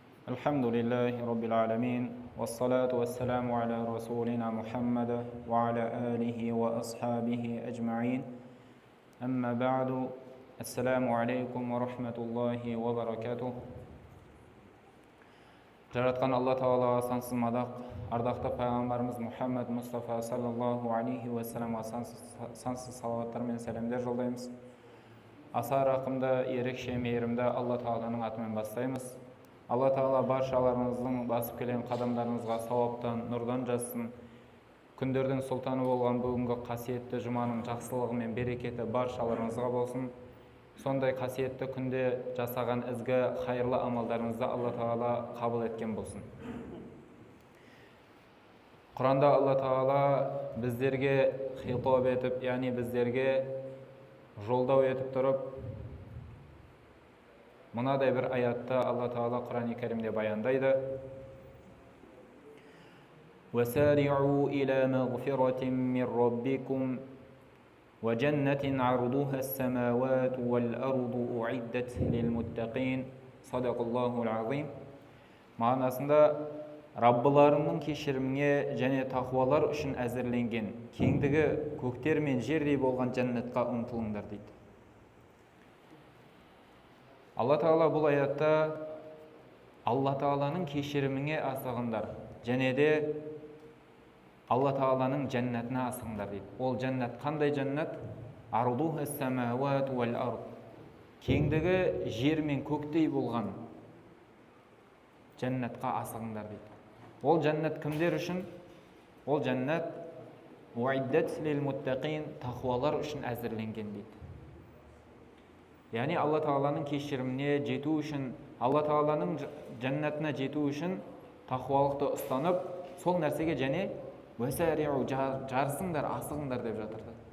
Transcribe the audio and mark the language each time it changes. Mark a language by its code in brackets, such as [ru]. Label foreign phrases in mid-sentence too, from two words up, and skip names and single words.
[ar] الحمد لله رب العالمين والصلاة والسلام على رسولنا محمد وعلى آله وأصحابه أجمعين أما بعد السلام عليكم ورحمة الله وبركاته. [kk] Жаратқан Алла Тағалаға сансыз мадақ, ардақты пайғамбарымыз Мұхаммад Мұстафа [ar] صلى الله عليه وسلم [kk] сансыз салауаттар мен сәлемдер жолдаймыз. Аса рақымды, ерекше мейірімді Алла Тағаланың атымен бастаймыз. Алла Тағала баршаларыңыздың басып келген қадамдарыңызға сауаптан, нұрдан жазсын. Күндердің сұлтаны болған бүгінгі қасиетті жұманың жақсылығы мен берекеті баршаларыңызға болсын. Сондай қасиетті күнде жасаған ізгі хайырлы амалдарыңызды Алла Тағала қабыл еткен болсын. Құранда Алла Тағала біздерге хитаб етіп, яғни біздерге жолдау етіп тұрып, мынадай бір аятты Алла Тағала Құран-ы Кәрімде баяндайды. [ar] وَسَارِعُوا إِلَى مَغْفِرَةٍ مِّن رَّبِّكُمْ وَجَنَّةٍ عَرْضُهَا السَّمَاوَاتُ وَالْأَرْضُ أُعِدَّتْ لِلْمُتَّقِينَ صدق الله العظيم. [kk] Мағынасында Раббыларының кешіріміне және тақуалар үшін әзірленген кеңдігі көктер мен жердей болған жәннатқа ұмтылыңдар дейді. Алла Тағала бұл аятта Алла Тағаланың кешіріміне асығыңдар және де Алла Тағаланың жәннатына асығыңдар дейді. Ол жәннат қандай жәннат? [ar] عرضها السماوات والأرض. [kk] Кеңдігі жер мен көктей болған жәннатқа асығыңдар дейді. Ол жәннат кімдер үшін? Ол жәннат [ar] أعدت للمتقين, [kk] тақуалар үшін әзірленген дейді. Яғни Алла Тағаланың кешіріміне жету үшін, Алла Тағаланың жәннатына жету үшін тақуалықты ұстанып, сол нәрсеге және жарысыңдар, асығыңдар деп жатыр.